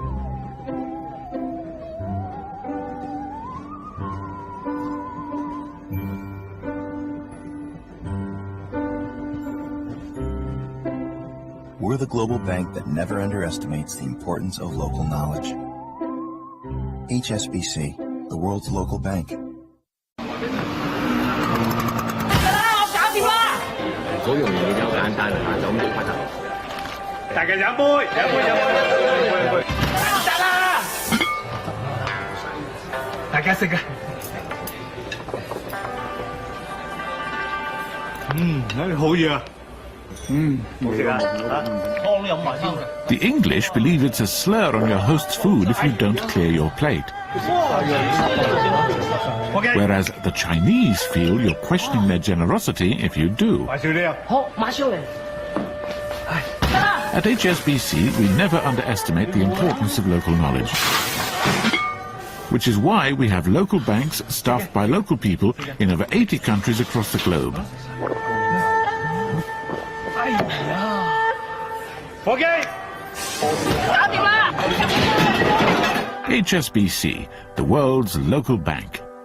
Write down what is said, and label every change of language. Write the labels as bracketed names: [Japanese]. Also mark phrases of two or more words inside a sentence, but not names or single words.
[English] We're the global bank that never underestimates the importance of local knowledge. HSBC, the world's local bank. [Cantonese] 好容易就簡單啊，就咁就發達。大家飲杯，飲杯，飲杯，得啦！大家食啊！好嘢啊！好食啊！湯飲埋先。 [English] The English believe it's a slur on your host's food if you don't clear your plate. Whereas the Chinese feel you're questioning their generosity if you do. [Cantonese] 買少啲啊！好，買少嚟。 [English] At HSBC, we never underestimate the importance of local knowledge. Which is why we have local banks staffed by local people in over 80 countries across the globe. [Cantonese] 伙計，搞掂啦！ [English] HSBC, the world's local bank.